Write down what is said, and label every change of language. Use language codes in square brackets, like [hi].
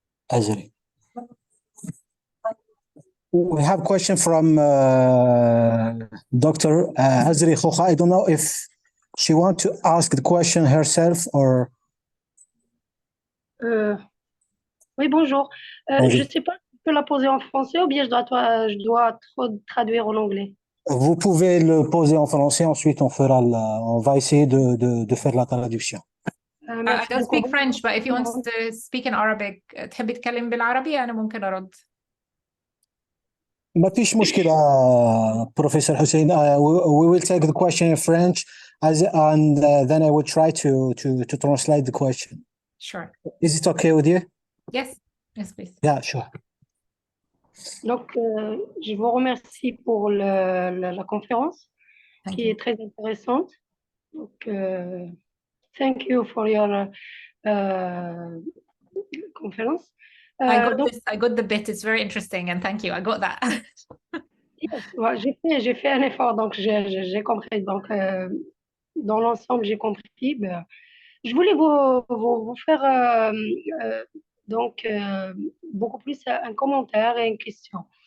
[en] Azri. We have a question from Dr. Azri Khocha. I don't know if she wants to ask the question herself or... [fr] Oui, bonjour. Je ne sais pas si je peux la poser en français ou bien je dois traduire en anglais. Vous pouvez le poser en français, ensuite on va essayer de faire la traduction. [en] I don't speak French, but if you want to speak in Arabic, [ar] تحبي تتكلم بالعربي أنا ممكن أرد. ما فيش مشكلة Professor Hussein. [en] We will take the question in French and then I will try to translate the question. Sure. Is it okay with you? Yes. Yes, please. Yeah, sure. [fr] Donc, je vous remercie pour la conférence [en] Thank [fr] qui [en] you. [fr] est très intéressante. Donc, [en] thank you for your conference. I got the bit. It's very interesting, and thank you. I got that. Yes, [fr] ouais, j'ai fait un effort, donc j'ai compris. Donc, dans l'ensemble, j'ai compris. Ben, je voulais vous faire beaucoup plus un commentaire et une question.